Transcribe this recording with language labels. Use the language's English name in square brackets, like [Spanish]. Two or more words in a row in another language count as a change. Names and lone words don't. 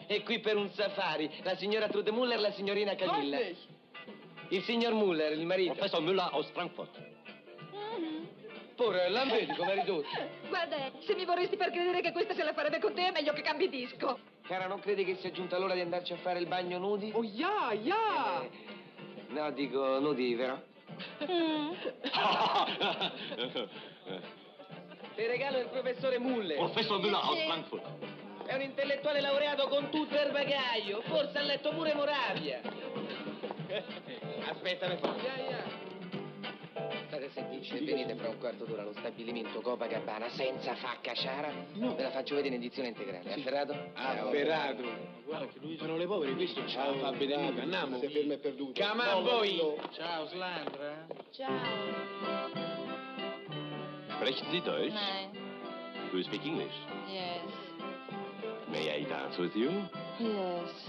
[Italian] E qui per un safari, la signora Trude Muller e la signorina Camilla. Il signor Muller, il marito. [German] Professor Müller aus Frankfurt. [Italian] Pure, la vedi come ridotto? Guarda, se mi vorresti far credere che questa se la farebbe con te, è meglio che cambi disco. Cara, non credi che sia giunta l'ora di andarci a fare il bagno nudi? [German] Oh, ja, ja! [Italian] No, dico nudi, vero? Ti regalo il professore Muller. [German] Professor Müller aus Frankfurt. [Italian] È un intellettuale laureato con tutto il bagaglio. Forse ha letto pure Moravia. Aspettami forse. State sentite, se venite fra un quarto d'ora allo stabilimento Copacabana senza facca Sciara, ve la faccio vedere in edizione integrale. Afferrato? Afferrato. Guarda che lui sono le povere, questo ce la fa vedere mica. Andiamo. Se fermo è perduto. [English] Come on, voi! [Italian] Ciao, Slandra. Ciao. [German] Sprechen Sie Deutsch? Nein. [English] Do you speak English? Yes. May I dance with you? Yes.